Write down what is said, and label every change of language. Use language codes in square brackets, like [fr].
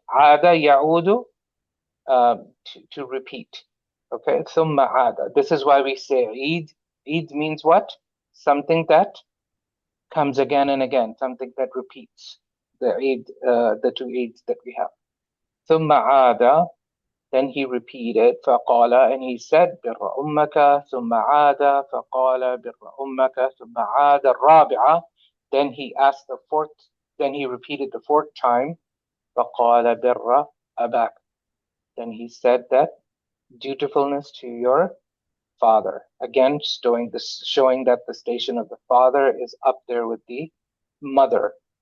[ar] Aada ya'udu, [en] to repeat. Okay, [ar] thumma aada. [en] This is why we say Eid. Eid means what? Something that comes again and again, something that repeats. The Eid, the 2 Eids that we have. [ar] Thumma aada, [en] then he repeated, [ar] فقال, [en] and he said, [ar] بر أمك, ثم عاد, فقال بر أمك, ثم عاد الرابعة, [en] Then he asked the fourth, then he repeated the fourth time, [ar] فَقَالَ بِرَّ أَبَاكَ. [en] Then he said that dutifulness to your father. Again, showing that the station of the father is up there with the mother.